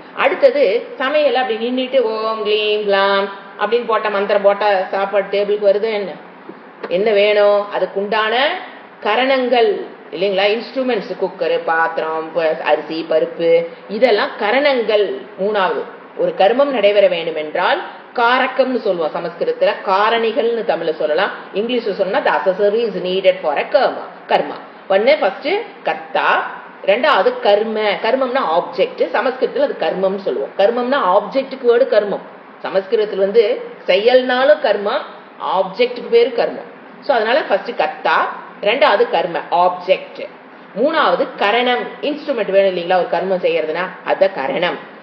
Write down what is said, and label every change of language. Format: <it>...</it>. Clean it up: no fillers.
<ta>அடுத்தது சமையல் அப்படி நின்றுட்டு ஓம் க்ளீம் க்லாம் அப்படின்னு போட்ட மந்திரம் போட்டா சாப்பாடு டேபிளுக்கு வருது. என்ன வேணும்? அதுக்குண்டான கரணங்கள் இல்லைங்களா, இன்ஸ்ட்ருமெண்ட்ஸ், குக்கரு, பாத்திரம், அரிசி, பருப்பு, இதெல்லாம் கரணங்கள். மூணாவது, ஒரு கர்மம் நடைபெற வேண்டும் என்றால் காரக்கம்னு சொல்லுவோம் சமஸ்கிருதத்துல, காரணிகள்னு தமிழ்ல சொல்லலாம். இங்கிலீஷ்ல சொன்னா</ta> <en>the accessories needed for a karma.</en> <ta>ஒன்னு ஃபர்ஸ்ட் கர்த்தா, ரெண்டாவது கர்ம. கர்மம்னா ஆப்ஜெக்ட், சமஸ்கிருதத்துல அது கர்மம் சொல்லுவோம். கர்மம்னா ஆப்ஜெக்டுக்கு வேர்டு கர்மம். சமஸ்கிருதத்துல செயல்னாலும் கர்மம், ஆப்ஜெக்டுக்கு பேரு கர்மம். சோ அதனால ஃபர்ஸ்ட் கர்த்தா, ரெண்டாவது கர்ம ஆப்ஜெக்ட், மூணாவது கரணம் இன்ஸ்ட்ருமெண்ட் வேணும் இல்லைங்களா ஒரு கர்மம் செய்யறதுன்னா, அத கரணம்.</ta>